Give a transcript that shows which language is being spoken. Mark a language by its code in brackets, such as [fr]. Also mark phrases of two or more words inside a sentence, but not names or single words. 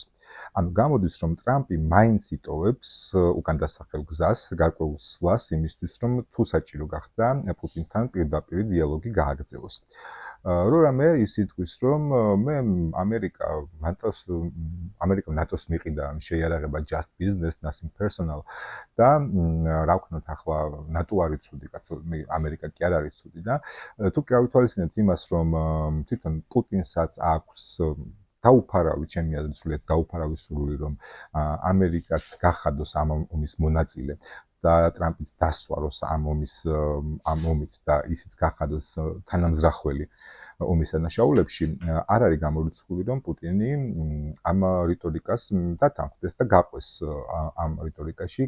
[ka] ანუ გამოდის, რომ ტრამპი მაინც იტოვებს უკან დასახელ გზას, გარკვეულ სვლას იმისთვის, რომ თუ საჭირო გახდა პუტინთან პირდაპირ დიალოგი გააგრძელოს. რო რამე ის იტყვის, რომ მე ამერიკამ ნატოს მიყიდა შეიარაღება [en] just business, nothing personal [ka] და რა ვქნათ ახლა ნატო არის ცუდი კაცო, ამერიკა კი არ არის ცუდი და თუ კი ავითვალისწინებთ იმას, რომ თვითონ პუტინსაც აქვს დაუფარავი, ჩემი აზრით, სრულიად დაუფარავი სურვილი, რომ ამერიკაც გახადოს ამ ომის მონაწილე და ტრამპიც დასვაროს ამ ომით და ისიც გახადოს თანამზრახველი ომის დანაშაულებში, არ არის გამორიცხული, რომ პუტინი ამ რიტორიკას დათანხმდეს და გაყვეს ამ რიტორიკაში.